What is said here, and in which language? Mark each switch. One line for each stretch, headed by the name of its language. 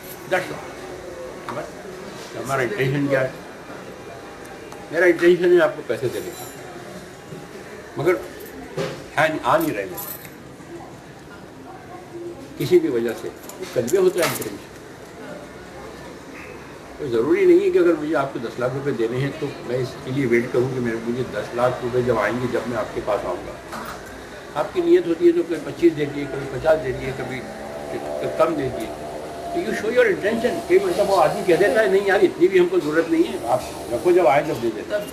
Urdu: بس ہمارا انٹینشن کیا ہے؟ میرا انٹینشن ہے آپ کو پیسے دینے کا, مگر آ نہیں رہے کسی بھی وجہ سے. کلبے ہوتا ہے انٹینشن. تو ضروری نہیں ہے کہ اگر مجھے آپ کو 10 لاکھ روپے دینے ہیں تو میں اس کے لیے ویٹ کروں کہ مجھے 10 لاکھ روپے جب آئیں گے جب میں آپ کے پاس آؤں گا. آپ کی نیت ہوتی ہے تو کبھی 25 دے دیے, کبھی 50 دے دیے, کبھی کم دے دیے.
English: تو you show your intention.
Urdu: کئی مطلب وہ آدمی کہہ دیتا ہے نہیں یار اتنی بھی ہم کو ضرورت نہیں ہے, آپ رکھو جب آئے جب دے دیتے.